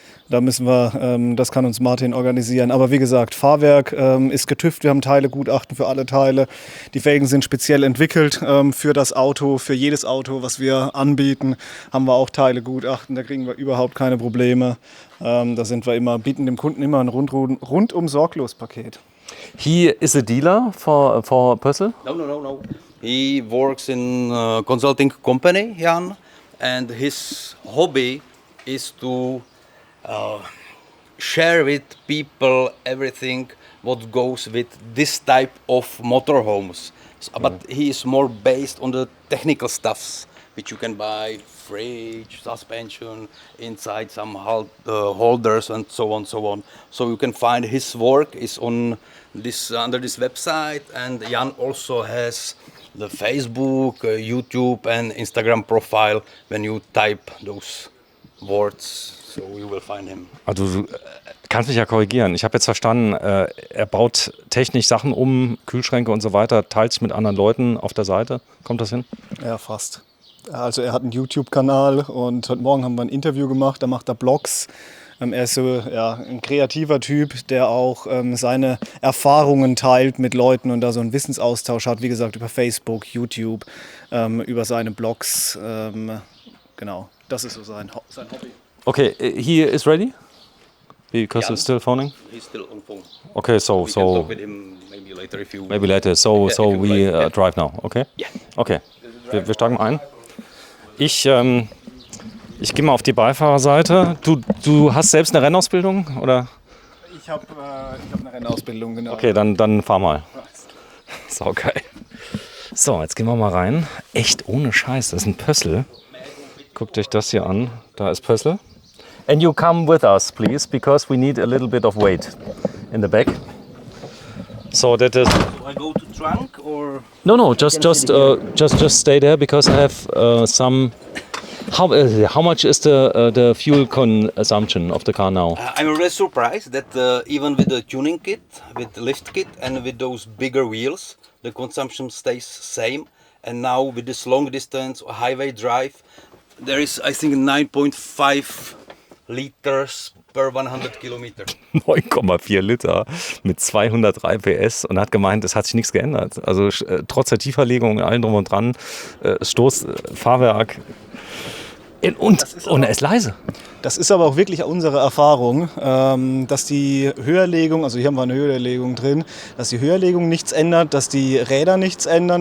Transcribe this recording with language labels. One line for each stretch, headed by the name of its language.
German: Da müssen wir, das kann uns Martin organisieren. Aber wie gesagt, Fahrwerk ist getüft, wir haben Teilegutachten für alle Teile. Die Felgen sind speziell entwickelt für das Auto, für jedes Auto, was wir anbieten, haben wir auch Teilegutachten, da kriegen wir überhaupt keine Probleme. Da sind wir immer, bieten dem Kunden immer ein rundum sorglos Paket.
English: He is a dealer for Pössl? No. He works in a consulting company, Jan, and his hobby is to share with people everything what goes with this type of motorhomes. But he is more based on the technical stuffs which you can buy, fridge, suspension, inside some holders and so on. So you can find his work is on this under this website, and Jan also has the Facebook, YouTube and Instagram profile. When you type those words, so you will find him.
German: Also du kannst mich ja korrigieren. Ich habe jetzt verstanden, er baut technisch Sachen um, Kühlschränke und so weiter, teilt sich mit anderen Leuten auf der Seite. Kommt das hin? Ja, fast. Also er hat einen YouTube-Kanal und heute Morgen haben wir ein Interview gemacht, da macht er Blogs. Er ist so ein kreativer Typ, der auch seine Erfahrungen teilt mit Leuten und da so einen Wissensaustausch hat, wie gesagt, über Facebook, YouTube, über seine Blogs. Genau, das ist so sein Hobby.
English: Okay, he is ready? Because it's still phoning? He's still on phone. Okay, so We can talk with him maybe later if you. maybe later. So if you we like. drive now, okay? Yeah.
German: Okay, wir steigen ein. Ich gehe mal auf die Beifahrerseite. Du hast selbst eine Rennausbildung, oder? Ich hab eine Rennausbildung, genau. Okay, dann fahr mal. Saugeil. So, jetzt gehen wir mal rein. Echt ohne Scheiß, das ist ein Pössl. Guckt euch das hier an. Da ist Pössl.
English: And you come with us, please, because we need a little bit of weight in the back. So that is... Do I go to trunk or? No, just stay there because I have some... How much is the fuel consumption of the car now? I'm really surprised that even with the tuning kit, with the lift kit and with those bigger wheels, the consumption stays same. And now with this long distance highway drive, there is, I think, 9.5 liters per 100 kilometer.
German: 9,4 Liter mit 203 PS und hat gemeint, es hat sich nichts geändert. Also trotz der Tieferlegung, allem drum und dran, Stoß, Fahrwerk und er ist leise. Das ist aber auch wirklich unsere Erfahrung, dass die Höherlegung, also hier haben wir eine Höherlegung drin, dass die Höherlegung nichts ändert, dass die Räder nichts ändern.